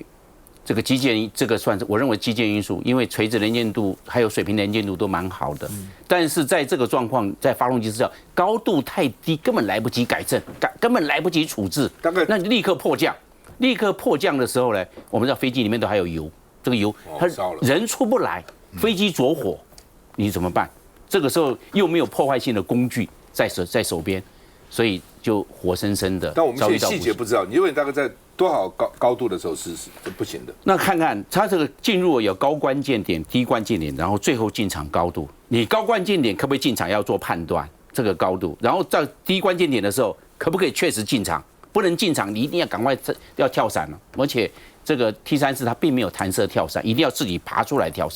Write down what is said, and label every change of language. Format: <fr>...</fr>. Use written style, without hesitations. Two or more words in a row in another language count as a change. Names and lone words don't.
<zh>這個機械，這個算是我認為機械因素，因為垂直能見度還有水平能見度都蠻好的，但是在這個狀況，在發動機失效，高度太低，根本來不及改正，根本來不及處置，那你立刻迫降，立刻迫降的時候呢，我們知道飛機裡面都還有油，這個油它人出不來，飛機着火，你怎麼辦？這個時候又沒有破壞性的工具在手邊，所以就活生生的。但我们现在細節不知道，你認為大概在多少高度的時候是不行的？那看看它這個進入有高關鍵點、低關鍵點，然後最後進場高度。你高關鍵點可不可以進場要做判斷，這個高度。然後在低關鍵點的時候，可不可以確實進場？不能進場，你一定要趕快要跳傘了。而且這個 T34它並沒有彈射跳傘，一定要自己爬出來跳傘。</zh>